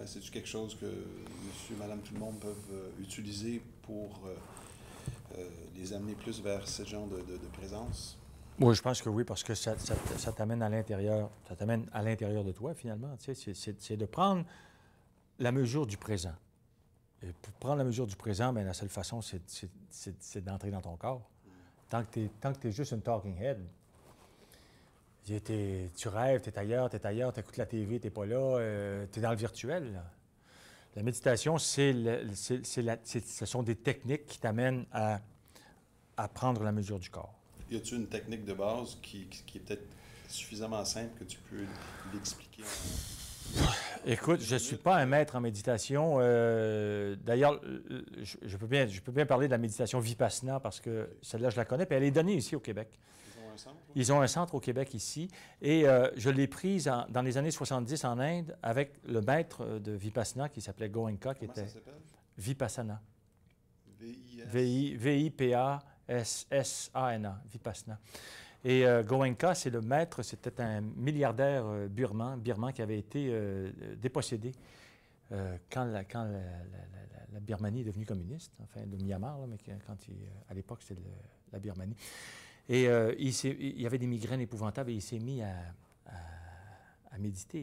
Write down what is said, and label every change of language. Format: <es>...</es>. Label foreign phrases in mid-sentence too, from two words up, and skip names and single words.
<fr>C'est-tu quelque chose que monsieur, madame, tout le monde peuvent utiliser pour les amener plus vers ce genre de présence? Oui, je pense que oui, parce que ça t'amène à l'intérieur. Ça t'amène à l'intérieur de toi, finalement. Tu sais, c'est de prendre la mesure du présent. Et pour prendre la mesure du présent, bien, la seule façon, c'est d'entrer dans ton corps. Tant que tu es juste une</fr> <en>talking head,</en> <fr>tu rêves, tu es ailleurs, tu écoutes la TV, tu n'es pas là, tu es dans le virtuel. Là. La méditation, ce sont des techniques qui t'amènent à prendre la mesure du corps. Y a-t-il une technique de base qui est peut-être suffisamment simple que tu peux l'expliquer? Écoute, je ne suis pas un maître en méditation. D'ailleurs, je peux bien parler de la méditation Vipassana parce que celle-là, je la connais, puis elle est donnée ici au Québec. Ils ont un centre? Oui? Ils ont un centre au Québec ici, et je l'ai prise dans les années 70 en Inde avec le maître de Vipassana qui s'appelait Goenka, qui Comment était ça s'appelle? Vipassana. V-I-S? V-I-P-A-S-S-A-N-A, Vipassana. Et Goenka, c'est le maître, c'était un milliardaire birman qui avait été dépossédé quand la Birmanie est devenue communiste, enfin le Myanmar, là, mais à l'époque c'était la Birmanie. Et il y avait des migraines épouvantables et il s'est mis à méditer.</fr>